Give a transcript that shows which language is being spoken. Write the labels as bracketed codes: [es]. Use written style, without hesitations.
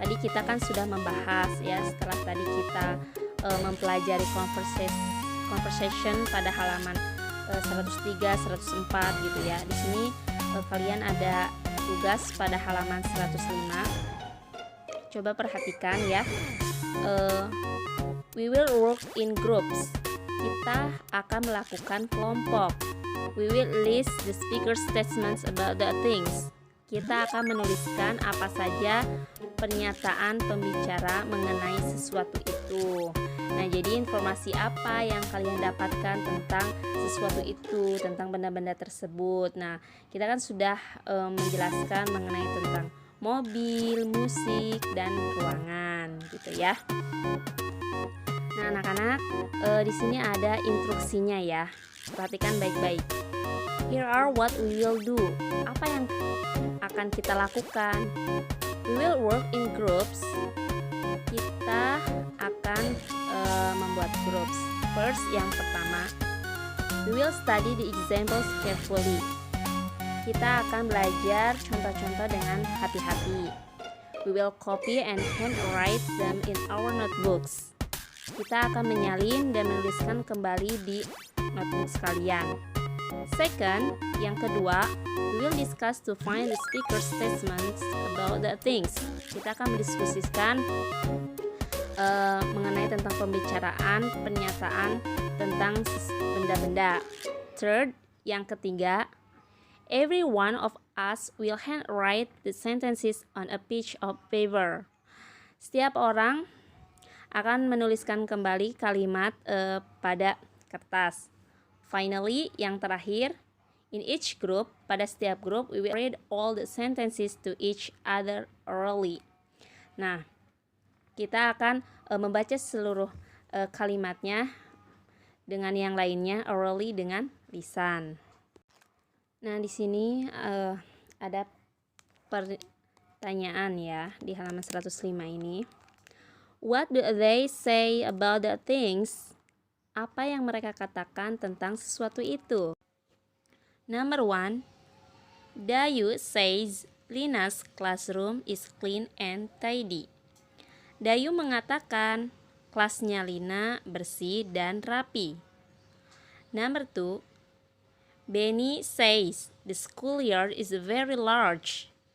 [id] Tadi kita kan sudah membahas ya, setelah tadi kita mempelajari conversation pada halaman 103, 104 gitu ya. Di sini kalian ada tugas pada halaman 105. Coba perhatikan ya. [en] We will work in groups. [id] Kita akan melakukan kelompok. We will list the speaker's statements about the things. Kita akan menuliskan apa saja pernyataan pembicara mengenai sesuatu itu. Nah, jadi informasi apa yang kalian dapatkan tentang sesuatu itu, tentang benda-benda tersebut. Nah, kita kan sudah menjelaskan mengenai tentang mobil, musik, dan ruangan, gitu ya. Nah, anak-anak, di sini ada instruksinya ya. Perhatikan baik-baik. [en] Here are what we will do. [id] Apa yang akan kita lakukan? [en] We will work in groups. [id] Kita akan membuat groups. [en] First, [id] yang pertama, [en] we will study the examples carefully. [id] Kita akan belajar contoh-contoh dengan hati-hati. [en] We will copy and handwrite them in our notebooks. [id] Kita akan menyalin dan menuliskan kembali di notebook kalian. [en] Second, [id] yang kedua, [en] we will discuss to find the speaker's statements about the things. [id] Kita akan mendiskusikan mengenai tentang pembicaraan, pernyataan tentang benda-benda. [en] Third, [id] yang ketiga, [en] every one of us will handwrite the sentences on a piece of paper. [id] Setiap orang akan menuliskan kembali kalimat pada kertas. [en] Finally, [id] yang terakhir, [en] in each group, [id] pada setiap grup, [en] we will read all the sentences to each other orally. [id] Nah, kita akan membaca seluruh kalimatnya dengan yang lainnya orally, dengan lisan. Nah, di sini ada pertanyaan ya di halaman 105 ini. [en] What do they say about the things? [id] Apa yang mereka katakan tentang sesuatu itu? [en] Number 1, Dayu says Lina's classroom is clean and tidy. [id] Dayu mengatakan kelasnya Lina bersih dan rapi. [en] Number 2, Benny says the schoolyard is very large.